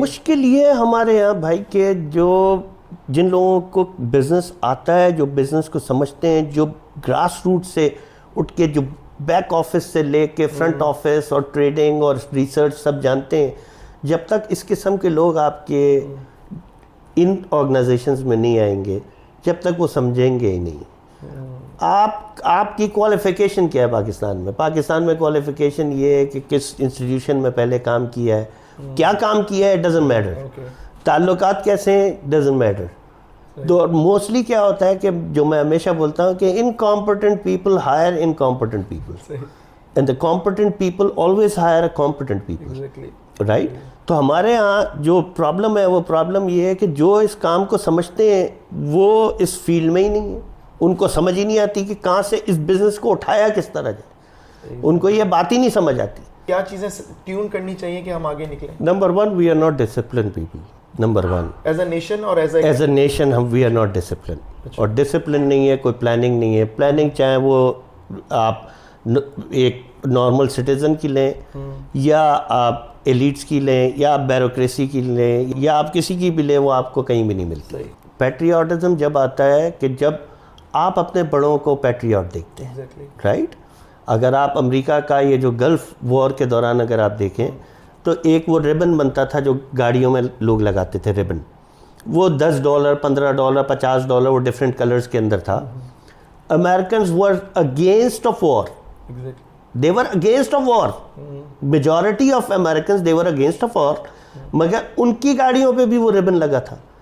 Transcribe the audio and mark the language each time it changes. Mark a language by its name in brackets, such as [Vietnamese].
[Urdu] مشکل یہ ہے ہمارے یہاں بھائی کہ جو جن لوگوں کو بزنس آتا ہے, جو بزنس کو سمجھتے ہیں, جو گراس روٹ سے اٹھ کے جو بیک آفس سے لے کے فرنٹ آفس اور ٹریڈنگ اور ریسرچ سب جانتے ہیں, جب تک اس قسم کے لوگ آپ کے ان آرگنائزیشنز میں نہیں آئیں گے, جب تک وہ سمجھیں گے ہی نہیں. آپ کی کوالیفیکیشن کیا ہے پاکستان میں کوالیفیکیشن یہ ہے کہ کس انسٹیٹیوشن میں پہلے کام کیا ہے, کیا کام کیا ہے, [English] Doesn't matter. [Urdu] تعلقات کیسے ہیں, [English] Doesn't matter. [Urdu] تو موسٹلی کیا ہوتا ہے کہ جو میں ہمیشہ بولتا ہوں کہ [English] incompetent people hire incompetent people and the competent people always hire a competent people, right. [Urdu] تو ہمارے ہاں جو پرابلم ہے وہ پرابلم یہ ہے کہ جو اس کام کو سمجھتے ہیں وہ اس فیلڈ میں ہی نہیں ہے, ان کو سمجھ ہی نہیں آتی کہ کہاں سے اس بزنس کو اٹھایا کس طرح جائے, ان کو یہ بات ہی نہیں سمجھ آتی. کیا چیزیں ٹیون کرنی چاہیے کہ ہم آگے نکلیں؟ [English] Number 1, we are not disciplined people. [Urdu] Number 1 [English] is a nation, اور is a [Urdu] نیشن ہم [English] we are not discipline, [Urdu] اور ڈسپلن نہیں ہے, کوئی پلاننگ نہیں ہے. پلاننگ چاہے وہ آپ ایک نارمل سٹیزن کی لیں یا آپ ایلیٹس کی لیں یا آپ بیوروکریسی کی لیں یا آپ کسی کی بھی لیں, وہ آپ کو کہیں بھی نہیں ملتی. پیٹریاٹزم جب آتا ہے کہ جب آپ اپنے بڑوں کو پیٹریاٹ دیکھتے ہیں, رائٹ. اگر آپ امریکہ کا یہ جو گلف وار کے دوران اگر آپ دیکھیں تو ایک وہ ریبن بنتا تھا جو گاڑیوں میں لوگ لگاتے تھے, ریبن, وہ $10 $15 $50 وہ ڈفرینٹ کلرز کے اندر تھا. [English] Americans were against of war. They were against of war. Majority of Americans they were against of war. [Urdu] مگر ان کی گاڑیوں پہ بھی وہ ریبن لگا تھا.